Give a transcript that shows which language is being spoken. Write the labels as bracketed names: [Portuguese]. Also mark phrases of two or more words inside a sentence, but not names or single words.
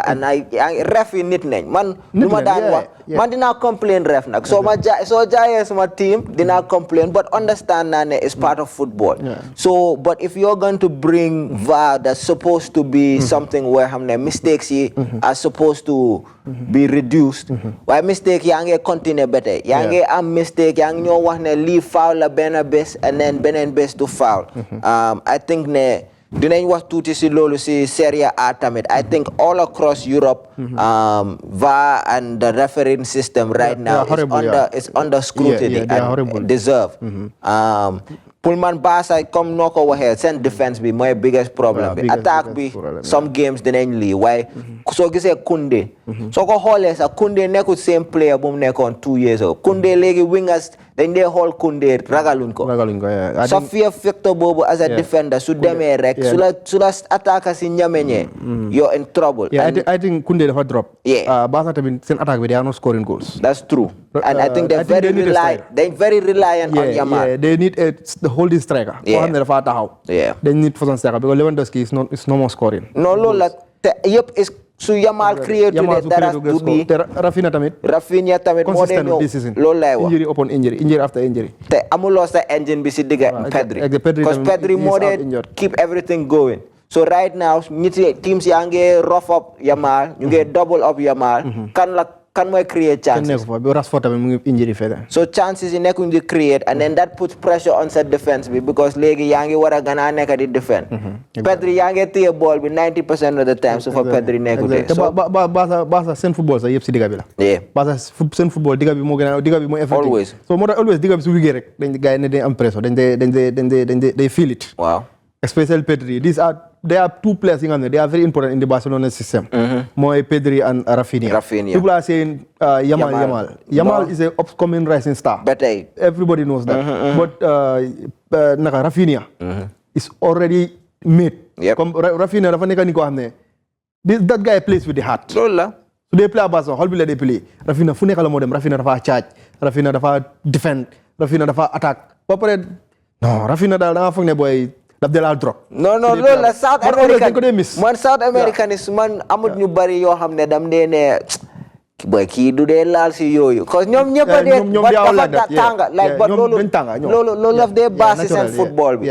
[Wolof] and ref yi nit nañ man lu ma daan wax man dinaa complain ref nag soo jaayee suma team dinaa complain [English] but understand [Wolof] naa [English] ne it's part of football so but if you're going to bring VAR that's supposed to be something where [Wolof] xam ne [English] mistakes yi are supposed to be reduced [Wolof] waaye mistake yaa ngi continue ba tey yaa ngi am mistake yaa ngi ñoo wax ne lii foul la benn bés [English] and then [Wolof] beneen bés du foul [English] I think [Wolof] ne dinañ wax tuuti si loolu si [English] Serie A tamit I think all across Europe [Wolof] VAR and [English] the refereeing system right now is under scrutiny and deserve [Wolof] pour man Barca comme noo ko waxee seen defense bi mooy [English] biggest problem [Wolof] bi attaque bi [English] some games [Wolof] dinañ lii waaye soo gisee Koundé soo ko xoolee sax Koundé nekkul [English] same player [Wolof] bu mu nekkoon [English] 2 years ago [Wolof] Koundé léegi wingers dañ dee xool Koundé ragaluñ ko sa [English] fear factor [Wolof] boobu [English] as a defender [Wolof] su demee rek su la attaque si ñameñee [English] you're in trouble. I think Koundé dafa drop. Barca [Wolof] tamit seen attaque bi [English] they are not scoring goals. That's true. And I think they're very reliant on Yamal. Yeah, they need the holding striker. [Wolof] Koo xam ne dafa taxaw. [English] They need for some striker because Lewandowski is no more scoring. [Wolof] No loolu la te yëpp is su Yamal create today dara du di Rafinha tamit moo dee ñëw loolu lay wax [English] injury upon injury after injury. [Wolof] te amuloo sa engine bi si digga Pedri because Pedri moo dee [English] keep everything going. So right now teams [Wolof] yaa ngi [English] rough up Yamal [Wolof] ñu ngi [English] double up Yamal [Wolof] kan mooy [English] create chances so chances [Wolof] yi nekkuñ di create [English] and then that puts pressure on [Wolof] sa defense bi because léegi yaa ngi war a gën a nekk di defend Pedri yaa ngi téye ball bi 90% [English] of the time [Wolof] su fa Pedri nekkute so Barca seen football sax yëpp si digga bi la Barca seen football digga bi moo effective so moo tax always digga bi su wigee rek dañ gars yi ne dañ am pression dañ [English] feel it [Wolof] waaw [English] especially Pedri these are there are two players in they are very important in the Barcelona system. Moy Pedri and Rafinha. People are saying Yamal is an upcoming rising star. Better. Everybody knows that. But Rafinha is already made. Rafinha that guy plays with the heart. So they play Barca, how will they play? [Wolof] Rafinha fu nekk la moo dem, Rafinha dafa charge, Rafinha dafa defend, Rafinha dafa attack. Ba pare non, Rafinha daal da nga foog ne boy daf de la drop. Non loolu la South American man South American is man amut ñu bari yoo xam ne dam dee ne boy kii du dee laal si yooyu cause ñoom ñëpp a dee dafa tànga like but loolu daf dee base si seen football bi